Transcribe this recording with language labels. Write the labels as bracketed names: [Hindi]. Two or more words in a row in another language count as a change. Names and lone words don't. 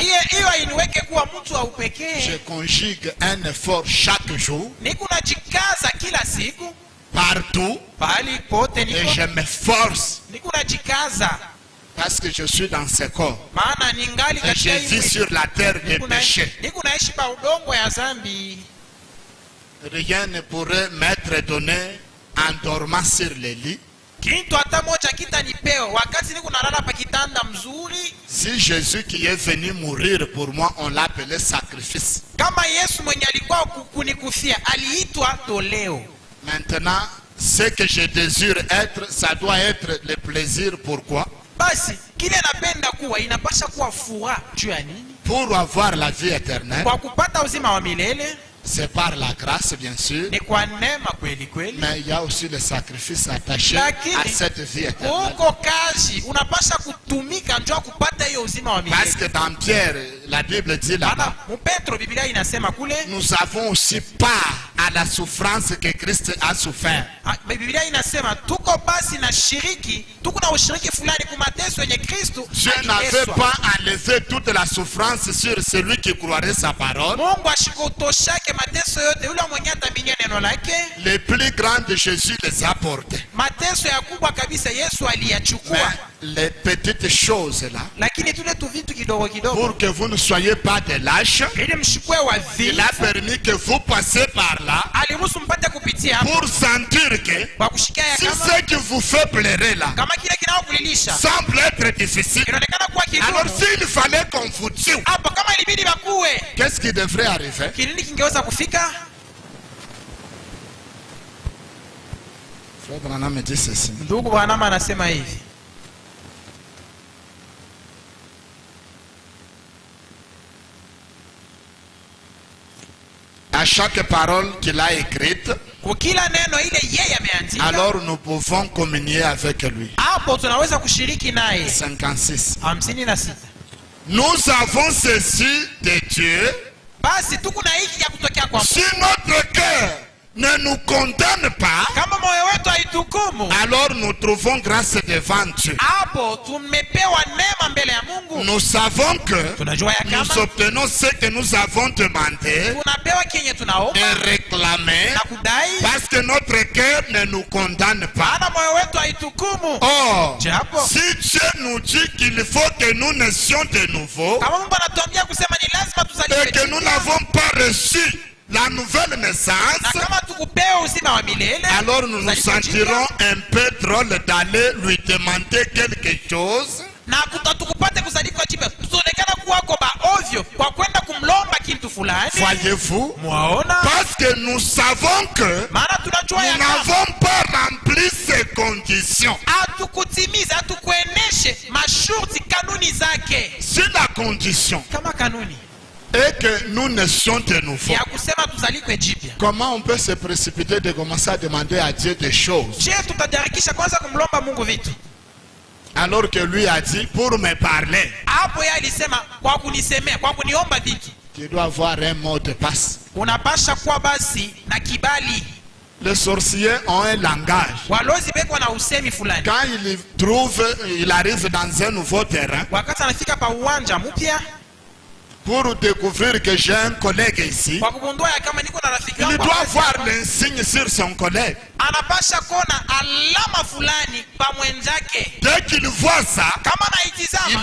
[Swahili] Hiyo iniweke kuwa mtu wa [French] Je [Swahili] upekee. [French] conjugue un effort chaque jour, [Swahili] Niko najikaza kila siku [French] partout, [Swahili] pahali pote, [French] et je m'efforce [Swahili] niko najikaza [French] parce que je suis dans ce corps. [Swahili] maana ningali [French] Et je [Swahili] katika [French] vis [Swahili] hii [French] sur la terre des péchés. [Swahili] niko naishi pa udongo ya zambi. [French] Rien ne pourrait m'être donné en dormant sur le lit. [Swahili] Kitu hata moja kitanipewa wakati niko nalala pa kitanda mzuri. [French] Si Jésus qui est venu mourir pour moi, on l'appelait sacrifice. [Swahili] Kama Yesu mwenye alikuwa kunikufia aliitwa toleo. [French] Maintenant, ce que je désire être, ça doit être le plaisir. Pourquoi? [Swahili] Basi kile napenda kuwa inapasha kuwa furaha juu ya nini? [French] Pour avoir la vie éternelle. [Swahili] Kwa kupata uzima wa milele. [French] C'est par la grâce, bien sûr. [Swahili] Ni kwa neema kweli kweli. [French] Mais il y a aussi le sacrifice attaché à cette vie éternelle. [Swahili] Uko kazi unapasha kutumika njoo kupata hiyo uzima wa milele. [French] Parce que dans Pierre, la Bible dit là-bas, [Swahili] Petro Biblia inasema kule, [French] nous avons aussi part à la souffrance que Christ a souffert. [Swahili] Biblia inasema tuko basi na shiriki, tuko na ushiriki fulani kwa mateso yenye Kristo. [French] Dieu n'avait pas enlevé toute la souffrance sur celui qui croirait sa parole. [Swahili] Mungu ashikutoshake mateso yote yule mwenye ataminia neno lake. [French] Les plus grands de Jésus les a portés. [Swahili] Mateso ya kubwa kabisa Yesu aliyachukua. [French] Les petites choses là, [Swahili] Lakini tule tu vitu kidogo kidogo, [French] pour que vous ne soyez pas des lâches, [Swahili] ili mshikwe wa [French] il a permis que vous passiez par là [Swahili] aliruhusu mpate kupitia hapo [French] pour sentir que [Swahili] kwa kushikia [French] si [Swahili] kama [French] ce qui vous fait pleurer là [Swahili] kama kile kinaokulilisha [French] semble être difficile, [Swahili] inaonekana kuwa [French] alors [Swahili] kigumu. [French] s'il fallait qu'on vous tue, [Swahili] Hapo kama ilibidi bakuwe, [French] qu'est-ce qui devrait arriver? [Swahili] kinini kingeweza kufika? [French] Frère Branham me dit ceci. [Swahili] Ndugu Branham anasema hivi, [French] À chaque parole qu'il a écrite, [Swahili] kwa kila neno ile yeye ameandika, [French] alors nous pouvons communier avec lui. [Swahili] hapo tunaweza kushiriki naye. [French] 56. [Swahili] 56. [French] Nous avons ceci de Dieu. [Swahili] Basi tuko na hiki ya kutokea kwa [French] Si notre cœur ne nous condamne pas, [Swahili] kama moyo wetu haitukumu, [French] alors nous trouvons grâce devant Dieu. [Swahili] hapo tumepewa neema mbele ya Mungu. [French] Nous savons que [Swahili] Tunajua ya [French] nous [Swahili] kama [French] obtenons ce que nous avons demandé [Swahili] tunapewa kenye tunaomba [French] et réclamé [Swahili] na kudai, [French] parce que notre cœur ne nous condamne pas. [Swahili] maana moyo wetu haitukumu. [French] Or, [Swahili] Japo [French] si Dieu nous dit qu'il faut que nous naissions de nouveau [Swahili] kama Mungu anatuambia kusema ni lazima tuzaliwe [French] et que nous [Swahili] jipya, [French] n'avons pas reçu la nouvelle naissance, [Swahili] na kama tukupewa uzima wa milele, [French] alors nous nous [Swahili] tuzaliwe [French] sentirons [Swahili] jipya, [French] un peu drôle d'aller lui demander quelque chose [Swahili] na tukupate kuzaliwa jipya, tutaonekana kuwa kwa ovyo kwa kwenda kumlomba kitu fulani. [French] voyez-vous, [Swahili] Mwaona? [French] parce que nous savons que [Swahili] Maana tunajua ya [French] nous [Swahili] kama [French] n'avons pas rempli ces conditions. [Swahili] hatukutimiza, hatukueneshe masharti, kanuni zake. [French] Si la condition [Swahili] Kama kanuni [French] est que nous naissions de nouveau, [Swahili] ya kusema tuzalikwe jipya, [French] comment on peut se précipiter de commencer à demander à Dieu des choses [Swahili] je tutajarikisha kwanza kumlomba Mungu vitu? [French] alors que lui a dit pour me parler, [Swahili] Hapo yeye alisema kwa kunisemea, kwa kuniomba vitu, [French] tu dois avoir un mot de passe. [Swahili] unapasha kuwa basi na kibali. [French] Les sorciers ont un langage. [Swahili] Walozi beko na usemi fulani, [French] Quand il arrive dans un nouveau terrain, [Swahili] wakati anafika pa uwanja mpya, [French] pour découvrir que j'ai un collègue ici, [Swahili] kwa kugundua ya kama niko na rafiki [French] il [Swahili] wangu [French] doit [Swahili] hapa, [French] voir l'insigne sur son collègue. [Swahili] anapasha kuona alama fulani pa mwenzake. [French] Dès qu'il voit ça, [Swahili] Kama naitizama,